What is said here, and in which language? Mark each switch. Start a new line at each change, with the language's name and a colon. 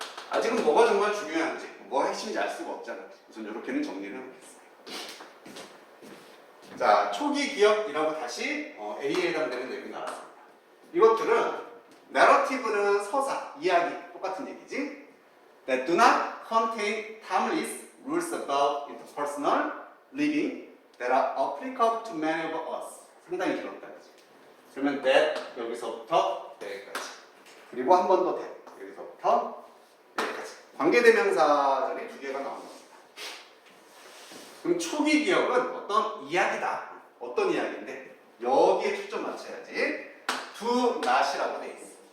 Korean: 아직은 뭐가 정말 중요한지, 뭐가 핵심인지 알 수가 없잖아. 우선 이렇게는 정리를 해놓겠습니다. 자, 초기 기억이라고 다시 A에 해당되는 내용이 나왔습니다. 이것들은 narrative는 서사, 이야기, 똑같은 얘기지.
English: That do not contain timeless rules about interpersonal living that are applicable to many of us.
Korean: 상당히 길었다, 그치? 그러면 that 여기서부터 여기까지. 그리고 한 번 더 that 여기서부터 여기까지. 관계대명사절이 두 개가 나온 겁니다. 그럼 초기 기억은 어떤 이야기다. 어떤 이야기인데 여기에 초점 맞춰야지.
English: do not
Korean: 이라고 돼 있어.